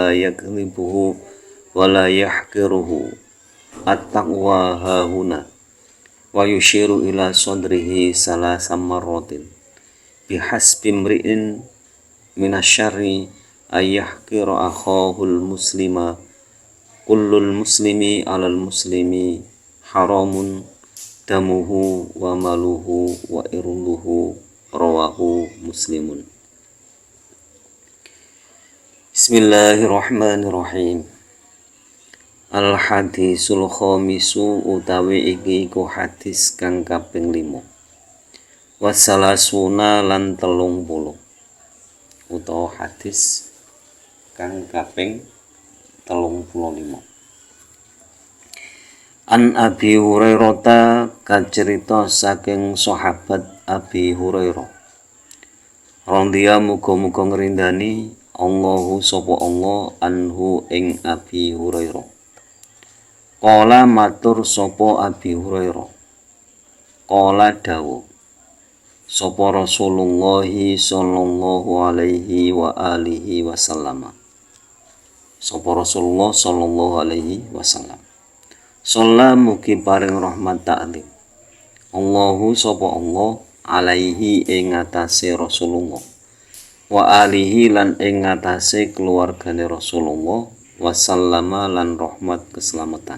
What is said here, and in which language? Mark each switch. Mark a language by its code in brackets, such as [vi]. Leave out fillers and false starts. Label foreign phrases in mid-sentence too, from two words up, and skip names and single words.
[ar] يكذبه ولا يحقره التقوى هاهنا ويشير إلى صدره ثلاث مرات بحسب امرئ من الشر أن يحقر أخاه المسلم كل المسلم على المسلم حرام دمه وماله وعرضه رواه مسلم. Bismillahirrahmanirrahim. الحديث الخامس [jv] utawi iki iku hadis kang kaping 5 wassalasuna lan 30 utawa hadis kang kaping 35. An Abi Hurairah kacerita saking sahabat Abi Hurairah. Radhiya muga-muga ngrindani Allahu sapa Allah anhu ing Abi Hurairah. Qala matur sapa Abi Hurairah. [ar] Qala [jv] dawuh sapa [ar] Rasulullah صلى الله عليه وآله وسلم. Sapa Rasulullah صلى الله عليه وسلم. [jv] Shalla mugi paring rahmat ta'lim. Allahu sapa Allah alaihi ing atase Rasulullah. Wa alihi lan ing atase keluargane Rasulullah wasallama lan rahmat keselamatan.